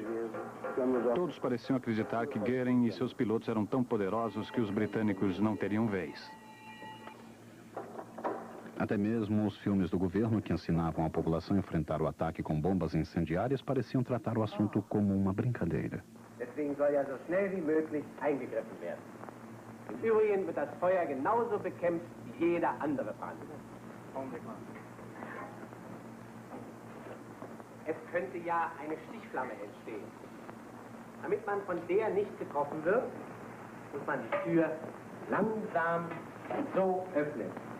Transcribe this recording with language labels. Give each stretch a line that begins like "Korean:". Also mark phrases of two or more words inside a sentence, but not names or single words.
Portuguese: Todos pareciam acreditar que Göring e seus pilotos eram tão poderosos que os britânicos não teriam vez. Até mesmo os filmes do governo que ensinavam a população a enfrentar o ataque com bombas incendiárias pareciam tratar o assunto como uma brincadeira.
German: Deswegen soll ja so schnell wie möglich eingegriffen werden. Im Übrigen wird das Feuer genauso bekämpft wie jeder andere Brand. Es könnte ja eine Stichflamme entstehen. Damit man von der nicht getroffen wird, muss man die Tür langsam so öffnen.